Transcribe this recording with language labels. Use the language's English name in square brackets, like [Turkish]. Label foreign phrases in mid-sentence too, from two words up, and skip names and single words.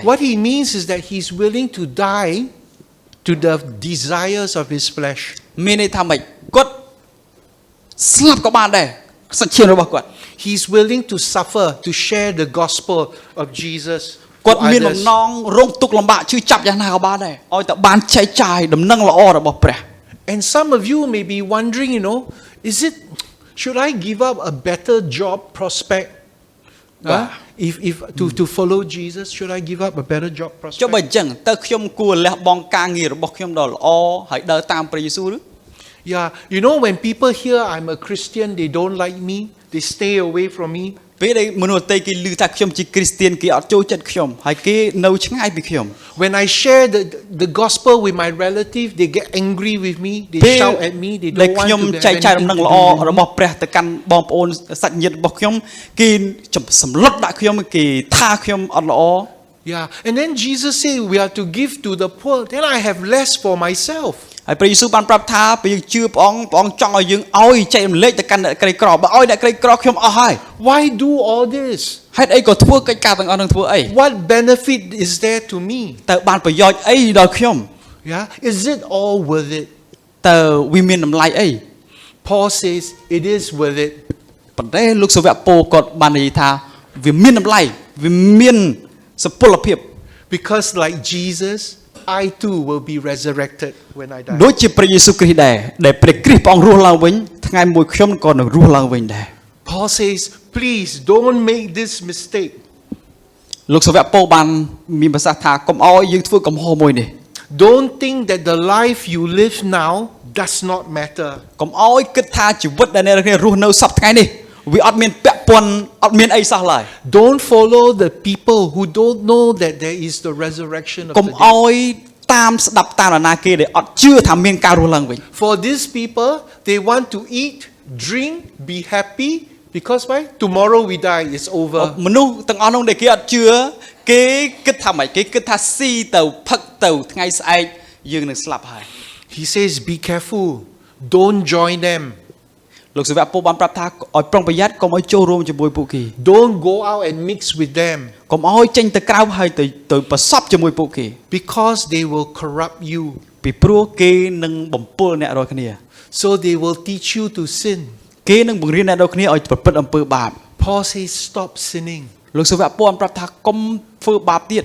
[English] What he means is that he's willing to die to the desires of his flesh. [Khmer] មានន័យថាម៉េចគាត់ស្លាប់ក៏បានដែរសច្ចារបស់គាត់ [English] He's willing to suffer to share the gospel of Jesus. [Khmer] គាត់មានបំណងរងទុក្ខលំបាកជឿចាប់យ៉ាងណាក៏បានដែរឲ្យតែបានចែកចាយដំណឹងល្អរបស់ព្រះ [English] And some of you may be wondering, should I give up a better job prospect? If to follow Jesus, should I give up a better job [Khmer] ចុះបើ [English] prospect? [Khmer] អញ្ចឹងតើខ្ញុំគួរលះបង់ការងាររបស់ខ្ញុំដ៏ល្អហើយដើរតាមព្រះយេស៊ូវឬ [English] Yeah, when people hear I'm a Christian, they don't like me, they stay away from me. [Khmer] ពេលដែលមនុស្សដទៃគេឮថាខ្ញុំជាគ្រីស្ទានគេអត់ចូលចិត្តខ្ញុំហើយគេនៅឆ្ងាយពីខ្ញុំ [English] When I share the gospel with my relative, they get angry with me, they [Khmer] ពេល [English] shout at me, they [Khmer] ដែល [English] don't want [Khmer] ខ្ញុំ [English] to [Khmer] ចែក [English] have [Khmer] ចាយដំ [English] anything [Khmer] ណឹង [English] to [Khmer] ល្អ [English] do with me. [Khmer] របស់ព្រះទៅកាន់បងប្អូនសាច់ញាតិរបស់ខ្ញុំគេសម្លុតដាក់ខ្ញុំគេថាខ្ញុំអត់ល្អ [English] Yeah, and then Jesus said we are to give to the poor. Then I have less for myself. [Khmer] ហើយព្រះយេស៊ូវបានប្រាប់ថាពេលយើងជឿព្រះអង្គចង់ឲ្យយើងឲ្យចែករំលែកទៅកាន់អ្នកក្រីក្របើឲ្យអ្នកក្រីក្រខ្ញុំអស់ហើយ [English] Why do all this? [Khmer] ហេតុអីក៏ធ្វើកិច្ចការទាំងអស់នឹងធ្វើអី [English] What benefit is there to me? [Khmer] តើបានប្រយោជន៍អីដល់ខ្ញុំ [English] Yeah, is it all worth it? [Khmer] តើវាមានតម្លៃអី [English] Paul says it is worth it. [Khmer] ប៉ុន្តែលោកសាវកពោគាត់បាននិយាយថាវាមានតម្លៃវាមានសុពលភាព [English] Because like Jesus, I too will be resurrected when I die. [Khmer] ដូចជាព្រះយេស៊ូវគ្រីស្ទដែរដែលព្រះគ្រីស្ទព្រះអង្គរស់ឡើងវិញថ្ងៃមួយខ្ញុំក៏នឹងរស់ឡើងវិញដែរ [English] Paul says, please don't make this mistake. [Khmer] លោកសាវកពោបានមានប្រសាសន៍ថាកុំឲ្យយើងធ្វើកំហុសមួយនេះ [English] Don't think that the life you live now does not matter. [Khmer] កុំឲ្យគិតថាជីវិតដែលអ្នករស់នៅសប្តាហ៍ថ្ងៃនេះវាអត់មានពាក់ព័ន្ធអត់មានអីសោះឡើយ [English] Don't follow the people who don't know that there is the resurrection of [Khmer] កុំ [English] the dead. [Khmer] ឲ្យតាមស្ដាប់តាមនរណាគេដែលអត់ជឿថាមានការរស់ឡើងវិញ [English] For these people, they want to eat, drink, be happy because why? Tomorrow we die, it's over. [Khmer] មនុស្សទាំងអស់នោះដែលគេអត់ជឿគេគិតថាម៉េចគេគិតថាស៊ីទៅផឹកទៅថ្ងៃស្អែកយើងនឹងស្លាប់ហើយ [English] He says, be careful. Don't join them. [Khmer] លោកសាវកពោបានប្រាប់ថាឲ្យប្រុងប្រយ័ត្នកុំឲ្យចូលរួមជាមួយពួកគេ [English] Don't go out and mix with them [Khmer] កុំឲ្យចេញទៅក្រៅហើយទៅប្រសពជាមួយពួកគេ [English] because they will corrupt you. [Khmer] ពីព្រោះគេនឹងបំពុលអ្នករាល់គ្នា [English] So they will teach you to sin. [Khmer] គេនឹងបង្រៀនអ្នករាល់គ្នាឲ្យប្រព្រឹត្តអំពើបាប [English] Paul says, stop sinning. [Khmer] លោកសាវកពោបានប្រាប់ថាកុំធ្វើបាបទៀត